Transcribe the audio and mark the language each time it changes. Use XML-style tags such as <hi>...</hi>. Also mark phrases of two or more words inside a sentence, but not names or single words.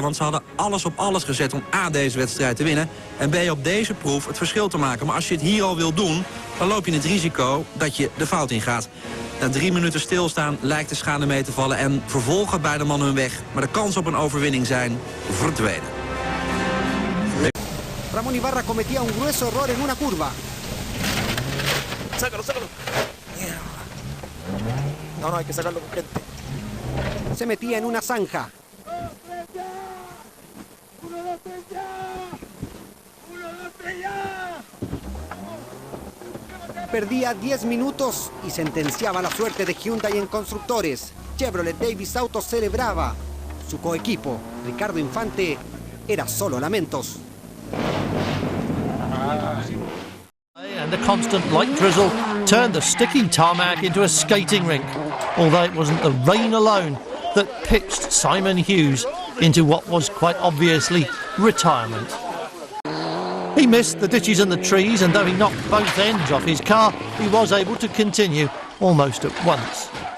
<nl>Want ze hadden alles op alles gezet om A, deze wedstrijd te winnen, en B, op deze proef het verschil te maken. Maar als je het hier al wil doen, dan loop je het risico dat je de fout ingaat. Na 3 minuten stilstaan lijkt de schade mee te vallen en vervolgen beide mannen hun weg. Maar de kans op een overwinning zijn verdwenen.</nl> <es>Ramón Ibarra cometía un grueso error en una curva. Sácalo, sácalo. No, hay que sacarlo con gente. Se metía en una zanja. Perdía 10 minutos y sentenciaba la suerte de Hyundai en constructores. Chevrolet Davis Auto celebraba. Su coequipo, Ricardo Infante, era solo lamentos.</es> <en>And the constant light drizzle turned the sticky tarmac into a skating rink, although it wasn't the rain alone that pitched Simon Hughes into what was quite obviously retirement. He missed the ditches and the trees, and though he knocked both ends off his car, he was able to continue almost at once.</en>